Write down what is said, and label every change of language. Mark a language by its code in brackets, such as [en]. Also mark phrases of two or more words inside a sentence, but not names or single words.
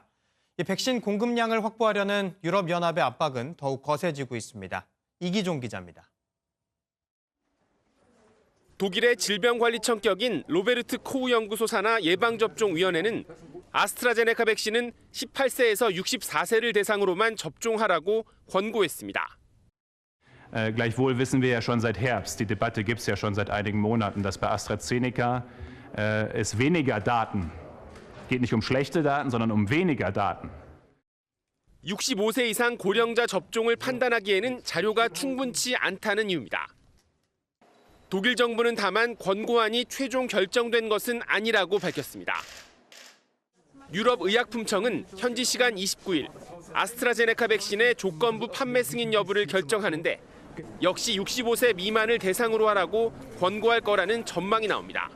[ko] 이 백신 공급량을 확보하려는 유럽연합의 압박은 더욱 거세지고 있습니다. 이기종 기자입니다. 독일의 질병관리청격인 로베르트 코우 연구소 산하 예방접종위원회는 아스트라제네카 백신은 18세에서 64세를 대상으로만 접종하라고 권고했습니다. [de] Gleichwohl wissen wir ja schon seit Herbst, die Debatte gibt es ja schon seit einigen Monaten, dass bei AstraZeneca es weniger Daten, geht nicht um schlechte Daten, sondern um weniger Daten. [ko] 65세 이상 고령자 접종을 판단하기에는 자료가 충분치 않다는 이유입니다. 독일 정부는 다만 권고안이 최종 결정된 것은 아니라고 밝혔습니다. 유럽의약품청은 현지 시간 29일 아스트라제네카 백신의 조건부 판매 승인 여부를 결정하는데 역시 65세 미만을 대상으로 하라고 권고할 거라는 전망이 나옵니다.